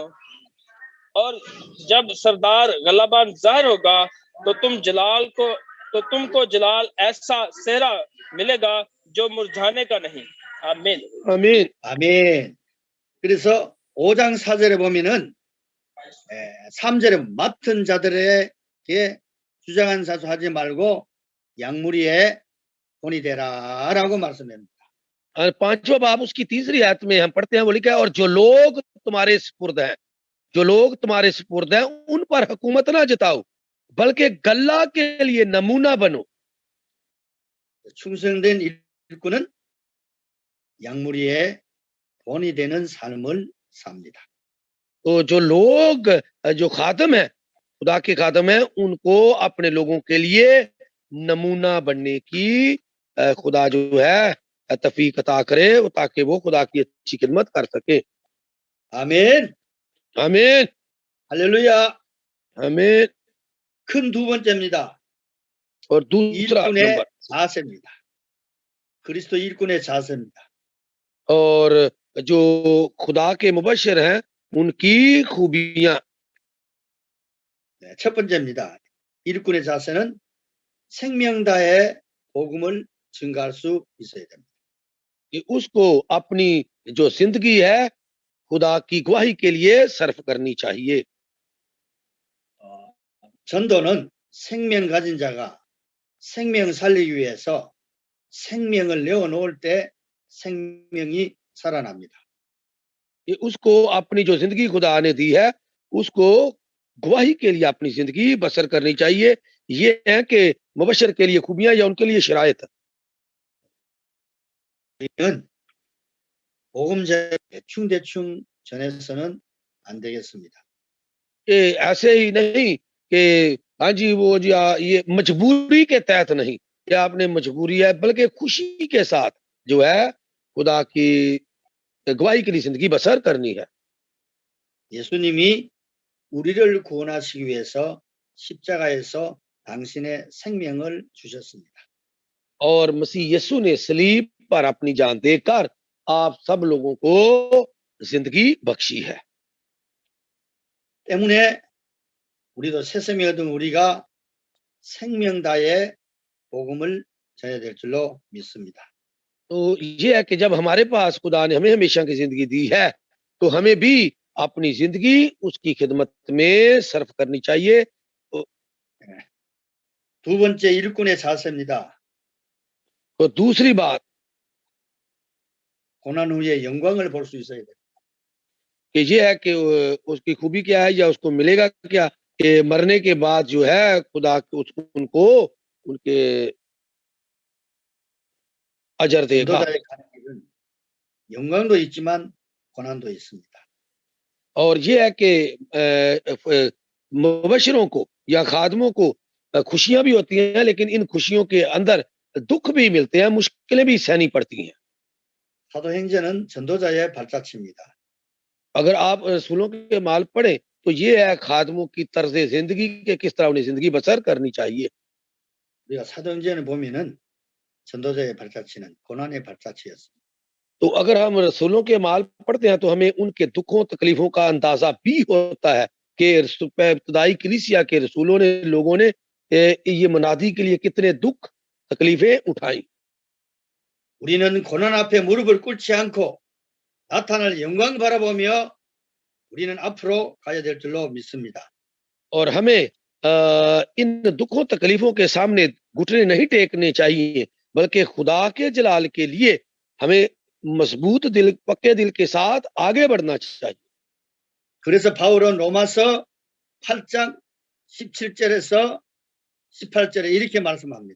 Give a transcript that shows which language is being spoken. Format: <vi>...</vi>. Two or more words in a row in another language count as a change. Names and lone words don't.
<ur>اور جب سردار گلہ بان ظاہر ہوگا تو تم کو جلال ایسا سہرا ملے گا جو مرجھانے کا نہیں. आमीन आमीन</ur> <ko>아멘. 그래서 5장 4절에 보면은 3절에 맡은 자들에게 주장한 자수하지 말고 양무리에 본이 되라라고 말씀합니다.</ko> <ur>اور 5واں باب اس کی 3ری آیت میں ہم پڑھتے ہیں، وہ لکھا ہے اور جو لوگ تمہارے سپرد ہیں، جو لوگ تمہارے سپرد ہیں ان پر حکومت نہ جتاؤ بلکہ گلہ کے لیے نمونہ بنو.</ur> <ko>충성된 일꾼은 양무리의 본이 되는 삶을 삽니다.</ko> <ur>تو جو لوگ جو خادم ہے، خدا کے خادم ہے، ان کو اپنے لوگوں کے لیے نمونہ بننے کی خدا جو ہے توفیق عطا کرے، تاکہ وہ خدا کی اچھی خدمت کر سکے.</ur> <ko>아멘.</ko> <ur>आमीन,</ur> <ko>할렐루야.</ko> <ur>आमीन।</ur> <ko>큰 두 번째입니다.</ko> <ur>اور دوسرا</ur> <ko>일꾼의</ko> <ur>नंबर,</ur> <ko>자세입니다. 그리스도 일꾼의 자세입니다.</ko> <ur>اور جو خدا کے مبشر ہیں ان کی خوبیاں.</ur> <ko>네, 첫 번째입니다. 일꾼의 자세는 생명다의 복음을 증가할 수 있어야 됩니다.</ko> <ur>کہ اس کو اپنی جو زندگی ہے خدا کی گواہی کے لیے صرف کرنی چاہیے.</ur> <ko>전도는 생명 가진 자가 생명 살리기 위해서 생명을 내어놓을 때 생명이 살아납니다.</ko> <ur>کہ اس کو اپنی جو زندگی خدا نے دی ہے اس کو گواہی کے لیے اپنی زندگی بسر کرنی چاہیے. یہ ہے کہ مبشر کے لیے خوبیاں یا ان کے لیے شرائط.</ur> <ko>우리는 복음제 대충 전해서는 안 되겠습니다.</ko> <ur>کہ ایسے ہی نہیں کہ ہاں جی وہ جی یہ مجبوری کے تحت نہیں، کہ آپ نے مجبوری ہے، بلکہ خوشی کے ساتھ جو ہے خدا کی گواہی کے لیے زندگی بسر کرنی ہے.</ur> <ko>예수님이 우리를 구원하시기 위해서 십자가에서 당신의 생명을 주셨습니다.</ko> <ur>اور مسیح یسوع نے صلیب پر اپنی جان دے کر آپ سب لوگوں کو زندگی بخشی ہے.</ur> <ko>때문에 우리도 새 생명을 얻은 우리가 생명다의 복음을 전해야 될 줄로 믿습니다.</ko> <ur>تو یہ ہے کہ جب ہمارے پاس خدا نے ہمیں ہمیشہ کی زندگی دی ہے تو ہمیں بھی اپنی زندگی اس کی خدمت میں صرف کرنی چاہیے.</ur> <ko>두 번째 일꾼의 자세입니다.</ko> <ur>تو دوسری بات</ur> <ko>고난 후에 영광을 볼 수 있어야 돼요.</ko> <ur>کہ یہ ہے کہ اس کی خوبی کیا ہے یا اس کو ملے گا کیا، کہ مرنے کے بعد جو ہے خدا ان کو ان کے اجر دے گا.</ur> <ko>전도자의 가는 길은 영광도 있지만 고난도 있습니다.</ko> <ur>اور یہ ہے کہ مبشروں کو یا خادموں کو خوشیاں بھی ہوتی ہیں، لیکن ان خوشیوں کے اندر دکھ بھی ملتے ہیں، مشکلیں بھی سہنی پڑتی ہیں.</ur> <ko>사도행전은 전도자의 발자취입니다.</ko> <ur>اگر آپ رسولوں کے مال پڑھیں تو یہ ہے خادموں کی طرز زندگی کے کس طرح انہیں زندگی بسر کرنی چاہیے.</ur> <ko>우리가 사도행전을 보면은 전도자의 발자취는 고난의 발자취였습니다.</ko> <ur>تو اگر ہم رسولوں کے مال پڑھتے ہیں تو ہمیں ان کے دکھوں تکلیفوں کا اندازہ بھی ہوتا ہے کہ ابتدائی کلیسیا کے رسولوں نے لوگوں نے یہ منادی کے لیے کتنے دکھ تکلیفیں اٹھائی.</ur> <ko>우리는 고난 앞에 무릎을 꿇지 않고 나타날 영광 바라보며 우리는 앞으로 가야 될 줄로 믿습니다.</ko> <ur>اور ہمیں ان دکھوں تکلیفوں کے سامنے گھٹنے نہیں ٹیکنے چاہیے، بلکہ خدا کے جلال کے لیے ہمیں مضبوط دل، پکے دل کے ساتھ آگے بڑھنا چاہیے.</ur> <ko>그래서 바울은 로마서 8장 17절에서 18절에 이렇게 말씀합니다.</ko>